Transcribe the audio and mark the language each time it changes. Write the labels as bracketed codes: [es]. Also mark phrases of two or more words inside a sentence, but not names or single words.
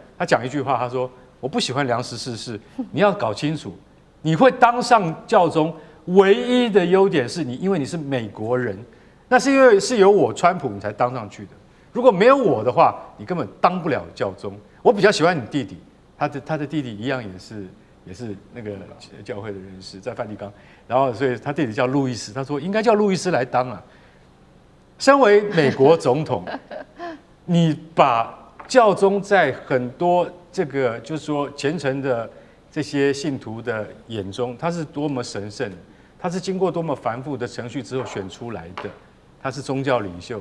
[zh] 他講一句話，他說：“我不喜歡梁14世，你要搞清楚，你會當上教宗，唯一的優點是因為你是美國人，那是因為是有我川普你才當上去的。如果沒有我的話，你根本當不了教宗。我比較喜歡你弟弟，他的弟弟一樣也是那個教會的人士，在梵蒂岡。然後所以他弟弟叫路易斯，他說應該叫路易斯來當啊。身為美國總統，你把教宗在很多這個就是說虔誠的這些信徒的眼中，他是多麼神聖，他是經過多麼繁複的程序之後選出來的，他是宗教領袖。